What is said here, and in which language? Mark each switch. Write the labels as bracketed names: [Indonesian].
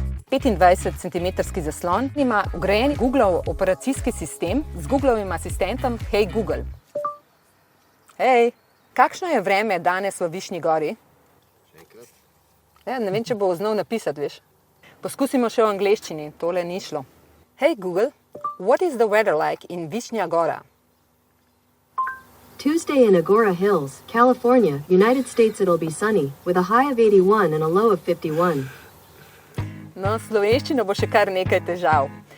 [Slovenian] 25 cm zaslon ima vgrajen Googlov operacijski sistem z Googlovim asistentom Hey Google. Hej, kakšno je vreme danes v Višnji gori? Še enkrat. Ja, ne vem, če bo znal napisati, veš. Poskusimo še v angleščini, tole ni šlo. [English] Hey Google, what is the weather like in Višnja Gora? Tuesday in Agora Hills, California, United States it'll be sunny, with a high of 81 and a low of 51. [Slovenian] No, s slovenščino bo še kar nekaj težav.